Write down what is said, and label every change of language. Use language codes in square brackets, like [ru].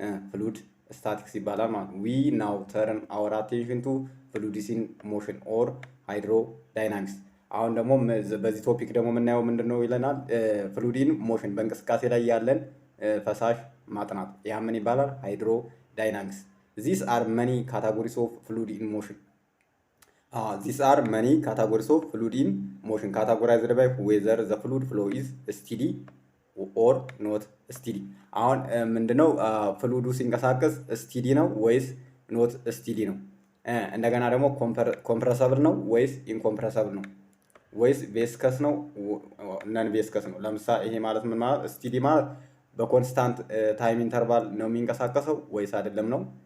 [am] ፍሉድ ስታቲክስ ይባላል ማለት ነው። [en] ዊ ናው ተርን አወር አቴንሽን ቱ ፍሉድስ ኢን ሞሽን ኦር ሃይድሮ ዳይናሚክስ። [am] አሁን ደግሞ በዚህ ቶፒክ ደግሞ የምናየው ምንድን ነው ይለናል? ፍሉድ ኢን ሞሽን፣ በእንቅስቃሴ ላይ ያለን ፈሳሽ ማጥናት። ያ ምን ይባላል? [en] ሃይድሮ ዳይናሚክስ። These are many categories of fluid in motion. These are many categories of fluid in motion, categorized by whether the fluid flow is steady or not steady. [am] አሁን ምንድነው ፍሉዱ ሲንቀሳቀስ ስቲዲ ነው ወይስ ኖት ስቲዲ ነው? እንደገና ደግሞ ኮምፕረሰብል ነው ወይስ ኢንኮምፕረሰብል ነው? ወይስ ቬስከስ ነው ነን ቬስከስ ነው? ለምሳሌ ይሄ ማለት ምን ማለት? ስቲዲ ማለት በኮንስታንት ታይም ኢንተርቫል ነው የሚንቀሳቀሰው ወይስ አይደለም ነው?